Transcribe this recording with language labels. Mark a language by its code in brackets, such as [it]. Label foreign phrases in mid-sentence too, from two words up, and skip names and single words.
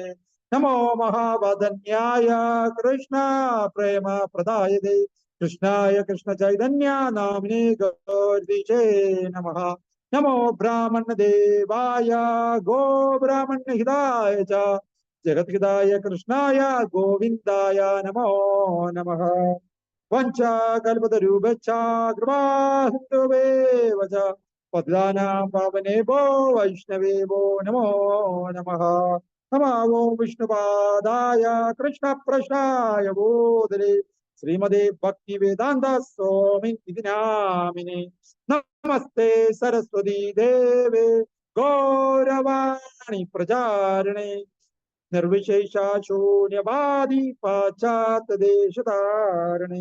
[sa] നമോ മഹാവദന്യായ കൃഷ്ണ പ്രേമ പ്രദായതേ കൃഷ്ണായ കൃഷ്ണ ചൈതന്യ നാമിനേ ഗൗരീശേ നമഃ. നമോ ബ്രാഹ്മണ ദേവായ ഗോ ബ്രാഹ്മണ ഹിതായ ച ജഗദ്ഹിതായ കൃഷ്ണായ ഗോവിന്ദായ നമോ നമഃ. വഞ്ചകൽപതരൂപച്ഛ കൃപാസിന്ധുവേവ ച പതിതാനാം പാവനേഭ്യോ വൈഷ്ണവേഭ്യോ നമോ നമഃ. നമോ വിഷ്ണുപാദായ കൃഷ്ണപ്രശ്നായ ബോധലേ ശ്രീമദേ ഭക്തി വേദാന്ത സ്വാമി ഇതി നാമിനേ. നമസ്തേ സരസ്വതി ദേവേ ഗൗരവാണി പ്രചാരിണേ നിർവിശേഷ ശൂന്യവാദി പാശ്ചാത്യദേശധാരണേ.